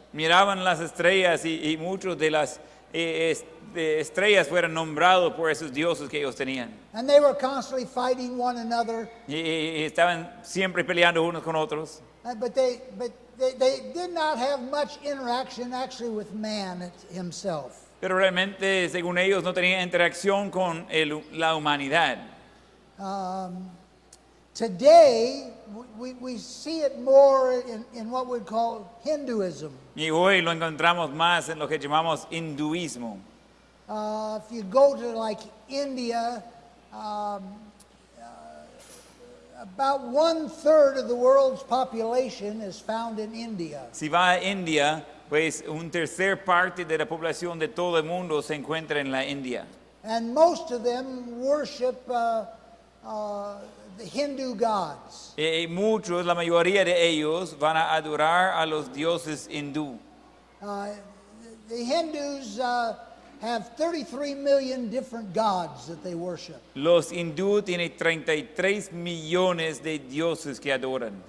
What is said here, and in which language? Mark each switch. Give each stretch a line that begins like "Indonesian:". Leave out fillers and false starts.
Spanish: Miraban las estrellas y muchos de las estrellas fueron nombrados por esos dioses que ellos tenían.
English: And they were constantly fighting one another.
Spanish: Y estaban siempre peleando unos con otros.
English: But they did not have much interaction actually with man himself.
Spanish: Pero realmente, según ellos, no tenían interacción con la humanidad.
English: Today, we see it more in what we'd call Hinduism.
Spanish: Y hoy lo encontramos más en lo que llamamos hinduismo.
English: If you go to like India, about 1/3 of the world's population is found in India.
Spanish: Si va a India, pues un tercer parte de la población de todo el mundo se encuentra en la India.
English: And most of them worship the Hindu gods.
Spanish: Y muchos, la mayoría de ellos, van a adorar a los dioses hindú.
English: The Hindus have 33 million different gods that they worship.
Spanish: Los hindú tienen 33 millones de dioses que adoran.